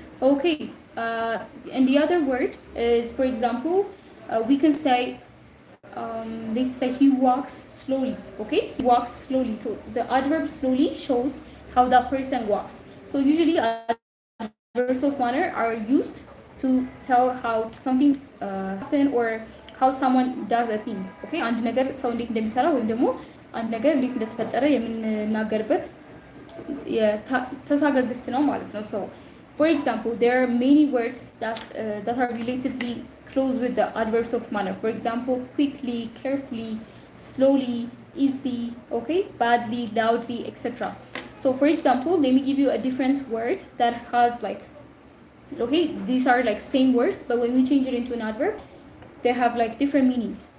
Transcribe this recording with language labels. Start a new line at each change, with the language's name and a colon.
English: Okay, and the other word is, for example, we can say, let's say he walks slowly. Okay, he walks slowly. So the adverb slowly shows how that person walks. So usually adverbs of manner are used to tell how something happened or how someone does a thing.
Amharic: Okay, አንድ ነገር ሰው እንዴት እንደሚሰራ ወይም ደግሞ አንድ ነገር እንዴት እንደተፈጠረ የምንናገርበት የተሳጋ ግስ ነው ማለት ነው.
English: So for example, there are many words that are relatively close with the adverbs of manner. For example, quickly, carefully, slowly, easily, okay, badly, loudly, etc. So for example, let me give you a different word that has like, okay, these are like same words, but when we change it into an adverb, they have like different meanings.